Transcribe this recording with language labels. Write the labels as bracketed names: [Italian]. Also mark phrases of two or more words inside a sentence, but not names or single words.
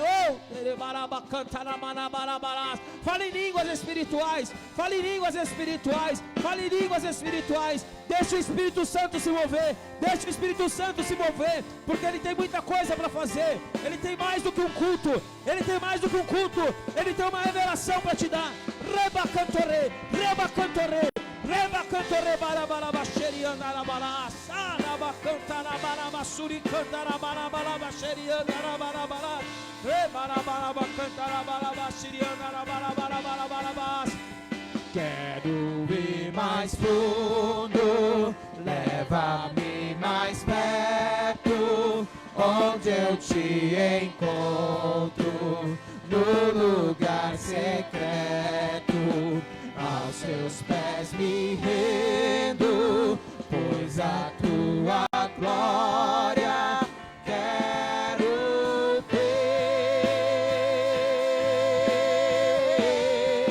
[Portuguese] Fale em línguas espirituais, fale em línguas espirituais, fale em línguas espirituais. Deixa o Espírito Santo se mover, deixa o Espírito Santo se mover, porque Ele tem muita coisa para fazer. Ele tem mais do que um culto, Ele tem mais do que um culto, Ele tem uma revelação para te dar. Reba cantore, reba cantore, reba cantore, barabaraba xeriana arabara, saraba cantara baraba suri cantara baraba xeriana arabara, rebarabaraba cantara baraba xeriana arabara. Quero ir mais fundo, leva-me mais perto, onde eu te encontro, no lugar secreto, aos teus pés me rendo, pois a tua glória quero ver.